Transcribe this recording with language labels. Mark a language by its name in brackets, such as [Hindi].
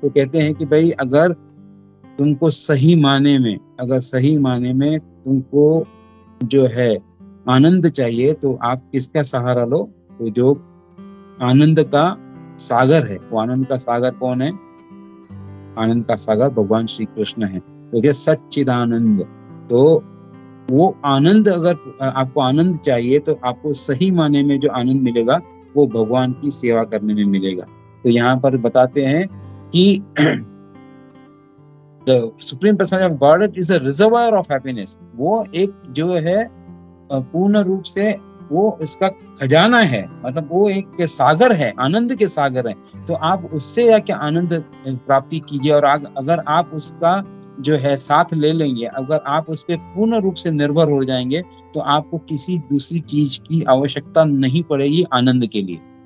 [Hindi] तो कहते हैं कि भाई अगर तुमको सही माने में तुमको जो है आनंद चाहिए, तो आप किसका सहारा लो, तो जो आनंद का सागर है, वो आनंद का सागर कौन है? आनंद का सागर भगवान श्री कृष्ण है। तो ये सच्चिदानंद, तो वो आनंद, अगर आपको आनंद चाहिए तो आपको सही माने में जो आनंद मिलेगा वो भगवान की सेवा करने में मिलेगा। तो यहाँ पर बताते हैं कि [English] The Supreme Personality of Godhead is a reservoir of happiness। [Hindi] वो एक जो है पूर्ण रूप से वो इसका खजाना है, मतलब वो एक सागर है, आनंद के सागर है। तो आप उससे जाके आनंद प्राप्ति कीजिए, और अगर आप उसका जो है साथ ले लेंगे, अगर आप उस पर पूर्ण रूप से निर्भर हो जाएंगे, तो आपको किसी दूसरी चीज की आवश्यकता नहीं पड़ेगी आनंद के लिए।